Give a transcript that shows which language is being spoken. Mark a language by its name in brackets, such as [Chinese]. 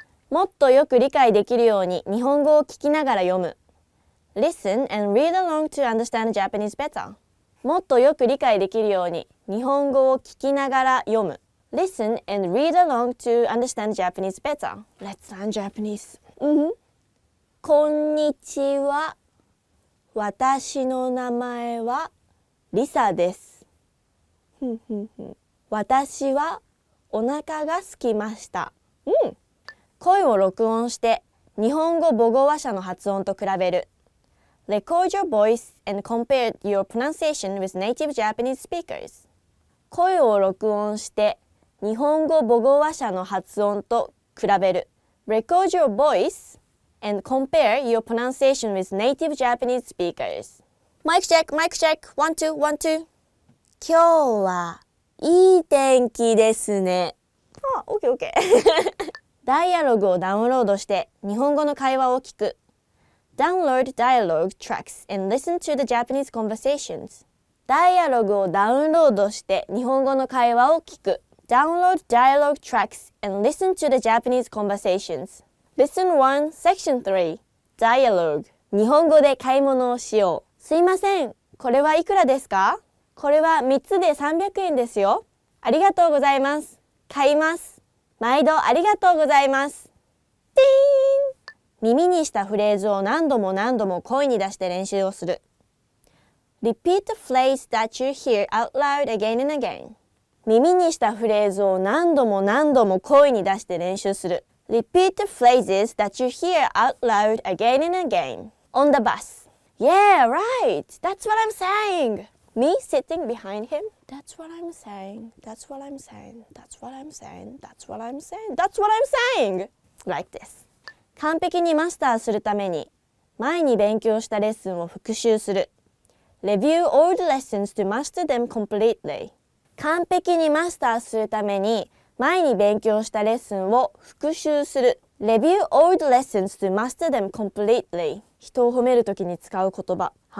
[Japanese] もっとよく理解できるように日本語を聞きながら読む。 [English] Listen and read along to understand Japanese better. [Japanese] もっとよく理解できるように日本語を聞きながら読む。 [English] Listen and read along to understand Japanese better. Let's learn Japanese. [Japanese] こんにちは。私の名前はリサです。私はお腹が空きました。声を録音して日本語母語話者の発音と比べる。 [English] Record your voice and compare your pronunciation with native Japanese speakers. [Japanese] 声を録音して日本語母語話者の発音と比べる。 [English] Record your voice and compare your pronunciation with native Japanese speakers. Mic check, mic check. 1, 2, 1, 2. [Japanese] 今日はいい天気ですね。 [English] OK。 [Japanese] ダイアログをダウンロードして日本語の会話を聞く。 [English] Download dialogue tracks and listen to the Japanese conversations. [Japanese] ダイアログをダウンロードして日本語の会話を聞く。 [English] Download dialogue tracks and listen to the Japanese conversations. Lesson 1, Section 3. Dialogue. [Japanese] 日本語で買い物をしよう。すいません。これはいくらですか？これは3つで300円ですよ。ありがとうございます。買います。毎度ありがとうございます。ティーン。耳にしたフレーズを何度も何度も声に出して練習をする。 [English] Repeat the phrase that you hear out loud again and again. [Japanese] 耳にしたフレーズを何度も何度も声に出して練習する。 [English] Repeat the phrases that you hear out loud again and again. On the bus. Yeah, right. That's what I'm saying. Me sitting behind him. That's what I'm saying. That's what I'm saying. That's what I'm saying. That's what I'm saying. That's what I'm saying. Like this. [Japanese] 完璧にマスターするために前に勉強したレッスンを復習する。 [English] Review all the lessons to master them completely. [Japanese] 完璧にマスターするために前に勉強したレッスンを復習する。 [English] Review all the lessons to master them completely. [Japanese] 人を褒めるときに使う言葉。